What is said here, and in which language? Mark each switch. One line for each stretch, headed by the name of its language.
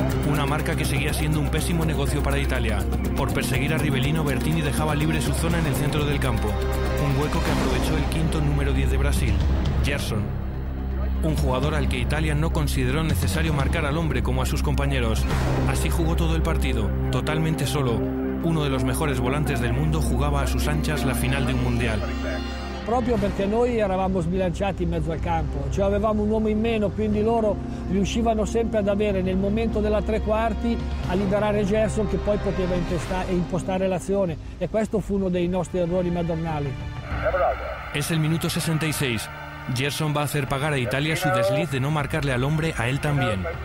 Spanish: Una marca que seguía siendo un pésimo negocio para Italia. Por perseguir a Rivellino, Bertini dejaba libre su zona en el centro del campo. Un hueco que aprovechó el quinto número 10 de Brasil, Gerson. Un jugador al que Italia no consideró necesario marcar al hombre como a sus compañeros. Así jugó todo el partido, totalmente solo. Uno de los mejores volantes del mundo jugaba a sus anchas la final de un mundial.
Italian: Proprio perché noi eravamo sbilanciati in mezzo al campo, cioè avevamo un uomo in meno, quindi loro riuscivano sempre ad avere nel momento della tre quarti a liberare Gerson che poi poteva impostare l'azione, e questo fu uno dei nostri errori madornali.
Spanish: Es el minuto 66. Gerson va a hacer pagar a Italia su desliz de no marcarle al hombre a él también.